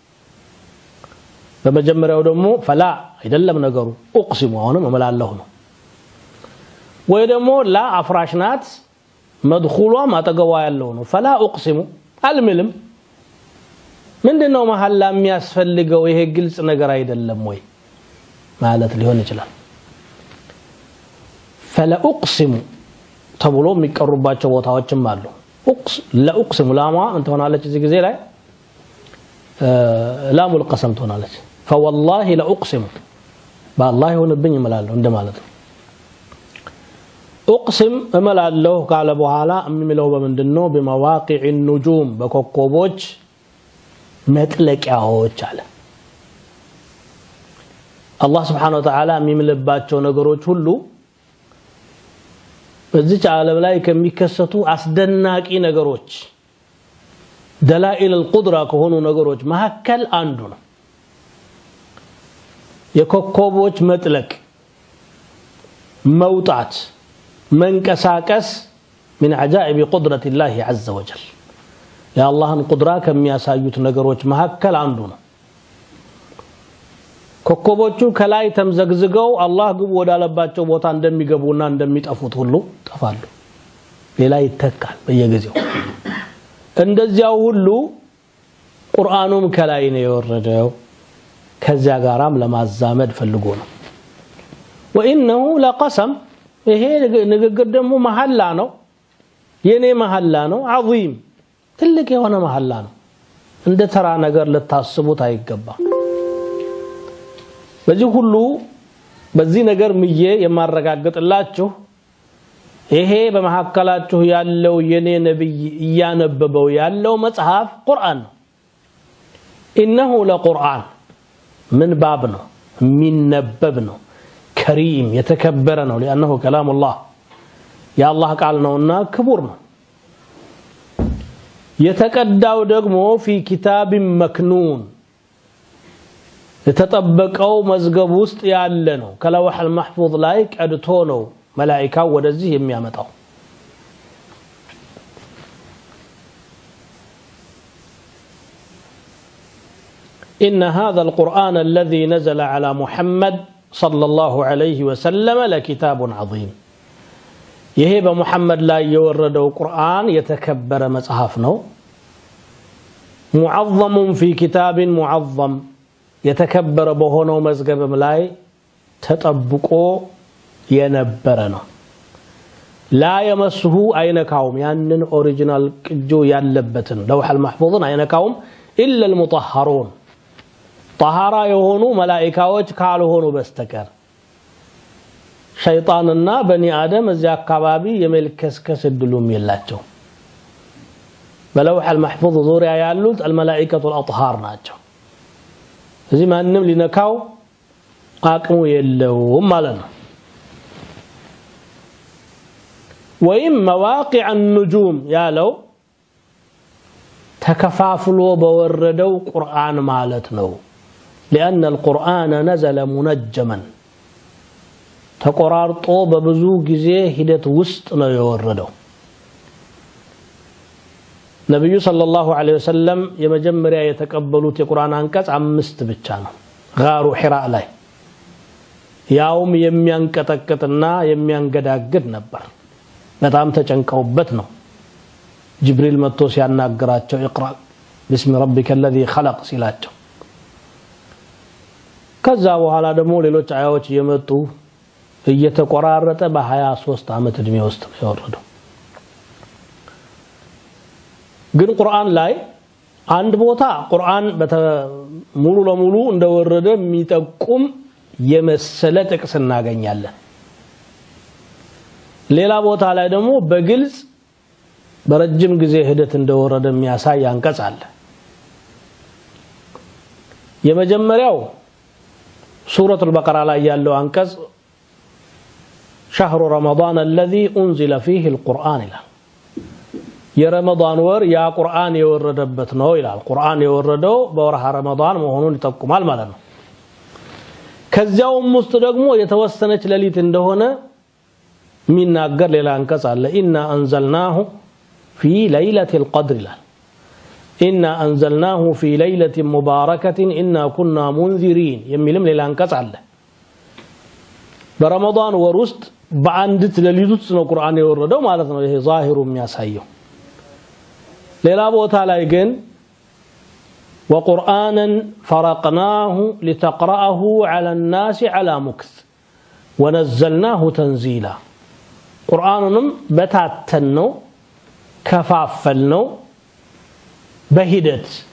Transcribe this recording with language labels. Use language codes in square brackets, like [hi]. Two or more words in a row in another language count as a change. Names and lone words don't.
[am] በመጀመሪያው ደግሞ ፈላ አይደለም ነገሩ اقسم አሁንም እመላለሁ ነው ወይ ደግሞ ላ አፍራሽ ናት መድኹሏ ማጠገቧ ያለው ነው [ar] فلا اقسم [am] አልምልም ምንድነው መሐላ የሚያስፈልገው ይሄ ግልጽ ነገር አይደለም ወይ ማለት ሊሆን ይችላል [ar] فلا اقسم [am] ተብሎ የሚቀርቡባቸው ቦታዎችም አሉ [ar] لا اقسم [am] ላማ እንት ሆናለች እዚህ ጊዜ ላይ ላሙ القسم ትሆናለች [ar] فوالله لا اقسم بالله [am] ይሆንብኝ እምላለሁ እንደማለት ነው اقسم እምላለሁ ካለ በኋላ የሚለው በመንድነው [ar] بمواقع النجوم [am] በኮከቦች መጥለቂያዎች አለ አላህ [ar] سبحانه وتعالى [am] የሚምልባቸው ነገሮች ሁሉ በዚህ ዓለም ላይ ከሚከሰቱ አስደናቂ ነገሮች [ar] دلائل القدرة [am] ከሆኑ ነገሮች መሐከል አንዱ ነው የኮከቦች መጥለቅ መውጣት መንቀሳቀስ [ar] من عجائب قدرة الله عز وجل يا الله القدرة [am] ከሚያሳዩት ነገሮች መሐከል አንዱ ነው ኮከቦቹ ከላይ ተምዘግዝገው አላህ ግቡ ወዳለባቸው ቦታ እንደሚገቡና እንደሚጠፉት ሁሉ ጠፋሉ ሌላ ይተካል በየጊዜው እንደዚያው ሁሉ ቁርአኑም ከላይ ነው የወረደው ከዚያ ጋራም ለማዛመድ ፈልጎ ነው [ar] وانه لقسم [am] ይሄ ንግግር ደግሞ መሐላ ነው የኔ መሐላ ነው عظيم ትልቅ የሆነ መሐላ ነው እንደ ተራ ነገር ልታስቡት አይገባም በዚህ ሁሉ በዚህ ነገር ምዬ የማረጋግጥላችሁ ይሄ በመሐከላችሁ ያለው የኔ ነብይ ያነበበው ያለው መጽሐፍ ቁርአን ነው [ar] انه لقرآن من باب [am] ነው የሚነበብ ነው [ar] كريم يتكبر [am] ነው [ar] لانه كلام الله يا الله [am] ቃል ነውና ክቡር ነው የተቀዳው ደግሞ [ar] في كتاب مكنون [am] የተጠበቀው መዝገብ ውስጥ ያለ ነው ከለውህ المحفوظ ላይ ቀድቶ ነው መላእክታው ወደዚህ የሚያመጣው [ar] إن هذا القرآن الذي نزل على محمد صلى الله عليه وسلم لكتاب عظيم [am] ይሄ በመሐመድ ላይ የወረደው ቁርአን የተከበረ መጽሐፍ ነው [ar] معظم في كتاب معظم [am] የተከበረ በሆነው መዝገብም ላይ ተጠብቆ የነበረ ነው [ar] لا يمسه [am] አይነካውም ያንን ኦሪጂናል ቅጁ ያለበትን ለውህ المحفوظን አይነካውም [ar] إلا المطهرون طهارة [am] የሆኑ መላእክቶች ካልሆኑ በስተቀር ሸይጣንና [ar] بني آدم [am] እዚያ አካባቢ የመልከስከስ እድሉም የላቸው በለውህ المحفوظ ዙሪያ ያሉት [ar] الملائكة الأطهار [am] ናቸው እዚህ ማንንም ሊነካው አቅሙ የለውም ማለት ነው ወይም [ar] مواقع النجوم [am] ያለው ተከፋፍሎ በወረደው ቁርአን ማለት ነው [ar] لأن القرآن نزل منجما [am] ተቆራርጦ በብዙ ጊዜ ሂደት ውስጥ ነው የወረደው ነብዩ [ar] صلى الله عليه وسلم [am] የመጀመሪያ የተቀበሉት የቁርአን አንቀጽ 5 ብቻ ነው ጋሩ ሒራ ላይ ያውም የሚያንቀጠቅጥና የሚያንገዳግድ ነበር በጣም ተጨንቀውበት ነው ጅብሪል መጥቶ ሲያናግራቸው [ar] اقرأ بسم ربك الذي خلق [am] ሲላቸው ከዛ በኋላ ደግሞ ሌሎች አያዎች እየመጡ እየተቆራረጠ በ23 አመት እድሜ ውስጥ ነው የወረደው ግን ቁርአን ላይ አንድ ቦታ ቁርአን ሙሉ ለሙሉ እንደወረደ የሚጠቁም የመሰለ ጥቅስ እናገኛለን ሌላ ቦታ ላይ ደግሞ በግልጽ በረጅም ጊዜ ሂደት እንደወረደ የሚያሳይ አንቀጽ አለ የመጀመሪያው ሱረቱ አልበቀራ ላይ ያለው አንቀጽ [ar] شهر رمضان الذي انزل فيه القرآن [am] ይላል የረመዳን ወር ያ ቁርአን የወረደበት ነው ይላል ቁርአን የወረደው በወርሃ ረመዳን መሆኑን ይጠቁማል ማለት ነው ከዚያውም ውስጥ ደግሞ የተወሰነች ሌሊት እንደሆነ ሚናገር ሌላ አንቀጽ አለ [ar] إنا أنزلناه في ليلة القدر [am] ይላል [ar] إنا أنزلناه في ليلة مباركة إنا كنا منذرين [am] የሚልም ሌላ አንቀጽ አለ በረመዳን ወር ውስጥ በአንዲት ሌሊት ውስጥ ነው ቁርአን የወረደው ማለት ነው ይሄ ዛሂሩ የሚያሳየው ሌላ ቦታ ላይ ግን [ar] وقرآنا فرقناه لتقرأه على الناس على مكث ونزلناه تنزيلا [am] قرآنንም በታተነው ከፋፈልነው በሂደት